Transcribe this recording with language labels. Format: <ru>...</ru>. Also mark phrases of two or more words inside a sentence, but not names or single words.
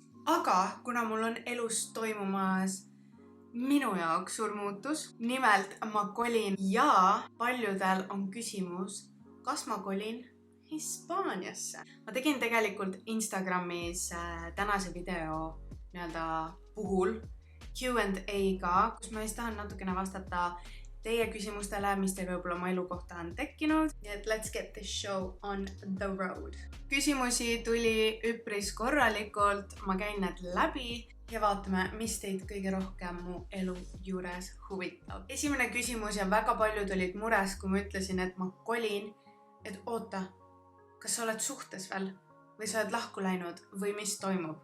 <et>Aga kuna mul on elus toimumas minu jaoks suur muutus, nimelt ma kolin ja paljudel on küsimus, kas ma kolin Hispaaniasse. Ma tegin tegelikult Instagramis tänase video puhul Q&A-ga, kus ma tahan natukene vastata teie küsimustele, mis teil võib-olla oma elu kohta on tekkinud. Nii et</et> <en>let's get this show on the road.</en> <et>Küsimusi tuli üpris korralikult, ma käin need läbi ja vaatame, mis teid kõige rohkem mu elu juures huvitab. Esimene küsimus ja väga paljud olid mures, kui ma ütlesin, et ma kolin, et oota, kas sa oled suhtes veel või sa oled lahku läinud või mis toimub.</et>